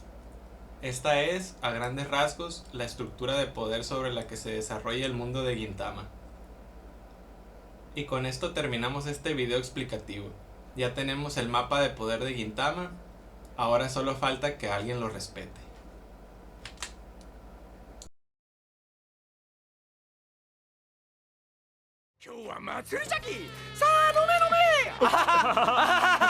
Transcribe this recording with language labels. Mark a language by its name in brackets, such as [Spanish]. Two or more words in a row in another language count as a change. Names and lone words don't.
[Spanish] Esta es, a grandes rasgos, la estructura de poder sobre la que se desarrolla el mundo de Gintama. Y con esto terminamos este video explicativo. Ya tenemos el mapa de poder de Gintama, ahora solo falta que alguien lo respete. [Japanese] 今日は祭りじゃきさあ飲め飲めあははは